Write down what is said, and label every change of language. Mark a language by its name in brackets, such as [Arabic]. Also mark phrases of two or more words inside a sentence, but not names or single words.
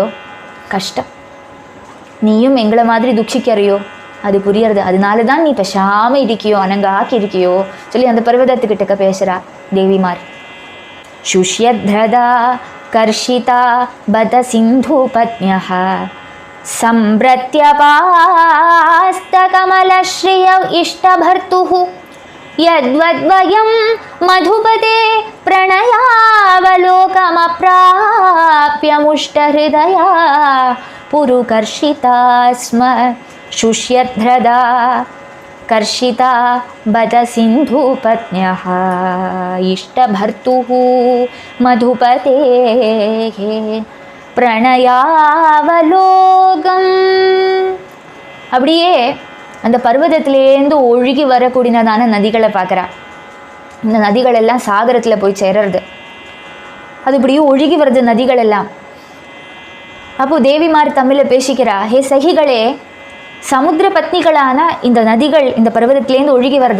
[Sanskrit] கஷ்டம். நீயும் எங்களை மாதிரி துக்கிக்கிறையோ? அது புரியறது. அதனால தான் நீ பேசாமல் இருக்கியோ, அனங்காக்கி இருக்கியோ சொல்லி அந்த பர்வதத்துக்கிட்டக்க பேசுகிறா தேவிமார். शुष्यद्ध्रदाः कर्षिताः बत सिन्धु पत्न्यः सम्भ्रत्यपास्तकमलश्रिय इष्टभर्तुः यद्वद्वयं मधुपते प्रणयावलोकमप्राप्य मुष्टहृदया पुरुकर्षिता स्म. शुष्यध्रदा कर्षिता बद सिन्धुपत्न्यः इष्टभर्तुः मधुपतेः பிரணயாவலோகம். [Tamil] அப்படியே அந்த பர்வதத்திலேருந்து ஒழுகி வரக்கூடியதான நதிகளை பார்க்குறா. இந்த நதிகள் எல்லாம் சாகரத்தில் போய் சேருறது. அது இப்படியே ஒழுகி வருது நதிகள் எல்லாம். அப்போது தேவிமார் தமிழில் பேசிக்கிறா, ஹே சகிகளே, சமுத்திர பத்னிகளான இந்த நதிகள் இந்த பர்வதத்திலேருந்து ஒழுகி வருது.